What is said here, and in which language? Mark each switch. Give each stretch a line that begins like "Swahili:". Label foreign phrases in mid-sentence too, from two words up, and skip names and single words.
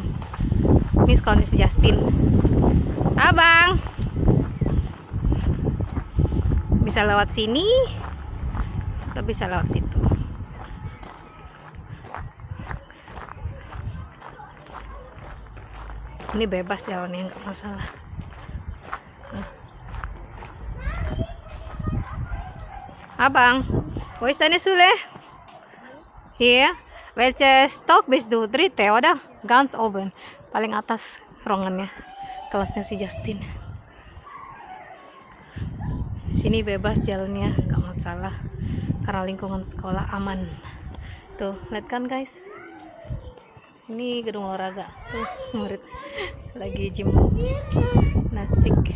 Indonesian: Ini sekolahnya si Justin. Abang, bisa lewat sini atau bisa lewat situ. Ini bebas jalannya, nggak masalah. Abang,
German: wo ist deine Schule? Hier. Welche Stock bist du? Dritte, oder? Ganz oben.
Indonesian: Paling atas ruangannya. Kelasnya si Justin. Sini bebas jalannya, nggak masalah. Karena lingkungan sekolah aman. Tuh, lihat kan guys. Ini gedung olahraga. Tuh, murid lagi gimnastik.